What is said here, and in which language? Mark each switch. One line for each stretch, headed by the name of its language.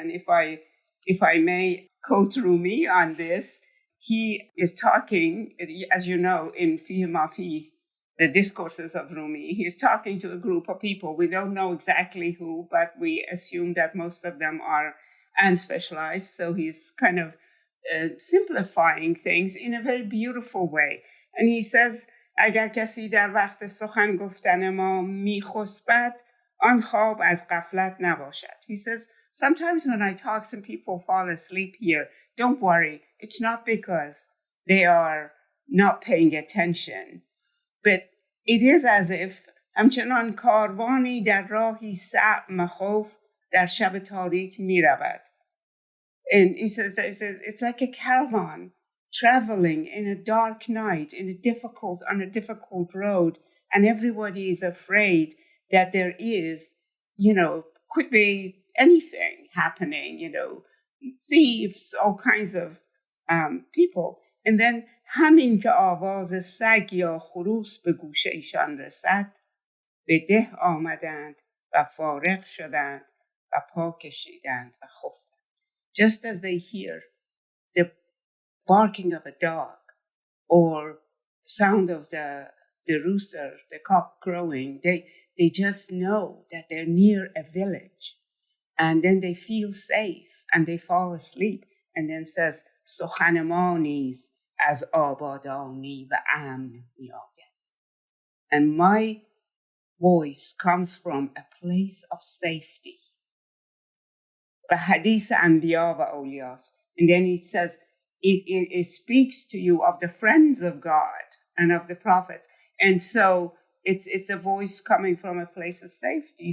English: And if I may quote Rumi on this, he is talking, as you know, in Fihi Ma Fi, the discourses of Rumi. He's talking to a group of people. We don't know exactly who, but we assume that most of them are unspecialized. So he's kind of simplifying things in a very beautiful way. And he says,
Persian: اگر کسی در وقت سخن گفتن ما میخسبد آن خواب از غفلت نباشد.
English: He says, sometimes when I talk, some people fall asleep here. Don't worry. It's not because they are not paying attention. But it is as if
Persian: همچنان کاروانی در راهی صعب خوف در شب تاریک میرود.
English: And he says that it's like a caravan traveling in a dark night on a difficult road, and everybody is afraid that there is, could be anything happening, thieves, all kinds of people. And then
Persian: همین که آواز سگ یا خروس به گوش ایشان رسد به ده آمدند و فارغ شدند و پا کشیدند و خفتند.
English: Just as they hear the barking of a dog or sound of the rooster, the cock crowing, they just know that they're near a village, and then they feel safe and they fall asleep. And then says,
Persian: سخن ما نیز از آبادانی و امن میآید.
English: And my voice comes from a place of safety.
Persian: و حدیث انبیا و اولیاست.
English: And then it says, it speaks to you of the friends of God and of the prophets. And so it's a voice coming from a place of safety.